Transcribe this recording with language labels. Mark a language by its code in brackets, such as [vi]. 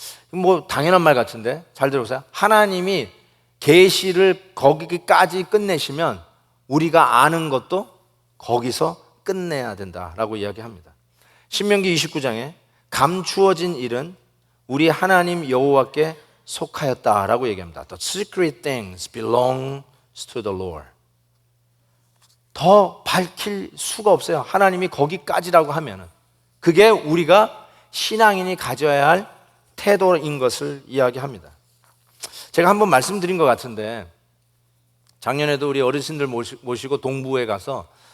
[ko] 뭐 당연한 말 같은데 잘 들어보세요. 하나님이 계시를 거기까지 끝내시면 우리가 아는 것도 거기서 끝내야 된다라고 이야기합니다. 신명기 29장에 감추어진 일은 우리 하나님 여호와께 속하였다라고 얘기합니다. [en] The secret things belongs to the Lord. [ko] 더 밝힐 수가 없어요. 하나님이 거기까지라고 하면은 그게 우리가 신앙인이 가져야 할 태도인 것을 이야기합니다. 제가 한번 말씀드린 것 같은데 작년에도 우리 어르신들 모시고 동부에 가서